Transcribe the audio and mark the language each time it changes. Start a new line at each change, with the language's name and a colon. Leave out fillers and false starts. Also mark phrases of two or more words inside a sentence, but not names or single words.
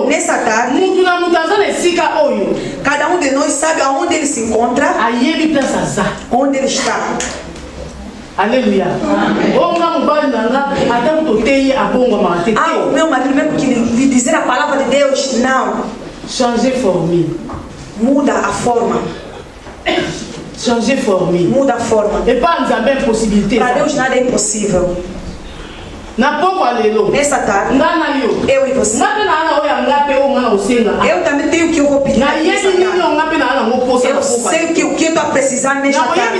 Portuguese: Nessa tarde, cada um de nós sabe aonde ele se encontra, onde ele está. Aleluia. O meu marido mesmo que lhe dizer a palavra de Deus, não.
French: Changer formule.
Portuguese: Muda a forma.
French: Changer formule.
Portuguese: Muda a forma. E para nos abrir possibilité. Para Deus nada é impossível. Nessa tarde, eu e você. Eu também tenho o que eu vou pedir. Eu sei o que eu estou a precisar nesta tarde.